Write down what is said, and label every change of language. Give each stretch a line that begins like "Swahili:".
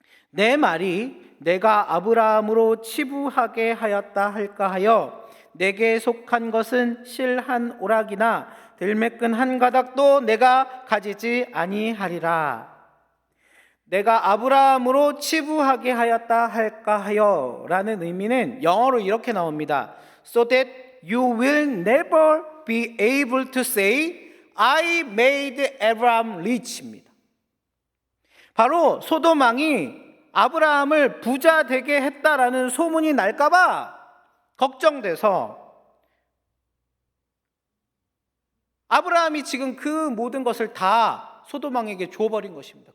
Korean: 내 말이 내가 아브라함으로 치부하게 하였다 할까 하여 내게 속한 것은 실 한 오락이나 들매끈 한 가닥도 내가 가지지 아니하리라. 내가 아브라함으로 치부하게 하였다 할까 하여 라는 의미는 영어로 이렇게 나옵니다.
English: So that you will never be able to say I made Abraham rich
Korean: 입니다. 바로 소돔 왕이 아브라함을 부자 되게 했다라는 소문이 날까봐 걱정돼서 아브라함이 지금 그 모든 것을 다 소돔 왕에게 줘버린 것입니다.